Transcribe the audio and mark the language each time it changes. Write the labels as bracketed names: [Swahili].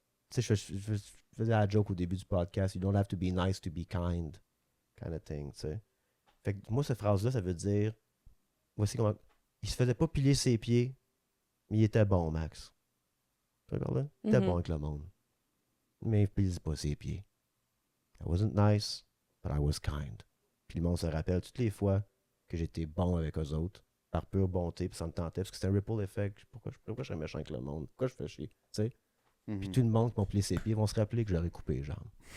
[French] tu sais, je faisais la joke au début du podcast. [English] You don't have to be nice to be kind. Kind of thing, [French] tu sais. Fait que moi, cette phrase-là, ça veut dire... Voici comment... Il se faisait pas piler ses pieds, mais il était bon, Max. Tu regardes là? Il était Mhm. bon avec le monde. Mais il pile pas ses pieds. [English] I wasn't nice, but I was kind. [French] Puis le monde se rappelle toutes les fois que j'étais bon avec eux autres, par pure bonté, puis ça me tentait, parce que c'était un ripple effect. Pourquoi je serais méchant avec le monde? Pourquoi je fais chier? Tu sais? Puis tout le monde qui m'a plié ses pieds vont se rappeler que je leur ai coupé les jambes.